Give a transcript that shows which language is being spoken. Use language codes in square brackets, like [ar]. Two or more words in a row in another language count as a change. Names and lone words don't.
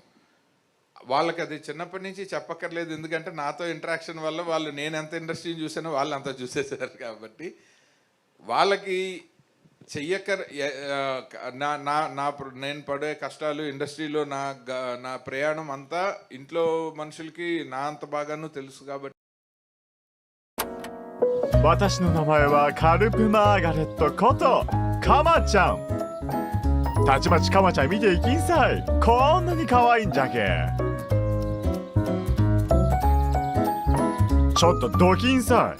[te] వాళ్ళకి అది చిన్నప్పటి నుంచి చెప్పక్కర్లేదు, ఎందుకంటే నాతో ఇంటరాక్షన్ వల్ల వాళ్ళు నేను ఎంత ఇండస్ట్రీని చూసానో వాళ్ళు అంతా చూసేసారు. కాబట్టి వాళ్ళకి నేను పడే కష్టాలు, ఇండస్ట్రీలో నా ప్రయాణం అంతా ఇంట్లో మనుషులకి నా అంత బాగానూ తెలుసు. కాబట్టి [ja] 私の名前はカルプマーガレットことカマちゃん。たちまちカマちゃん見ていきんさい。こんなに可愛いんじゃけ。ちょっとドキンさい。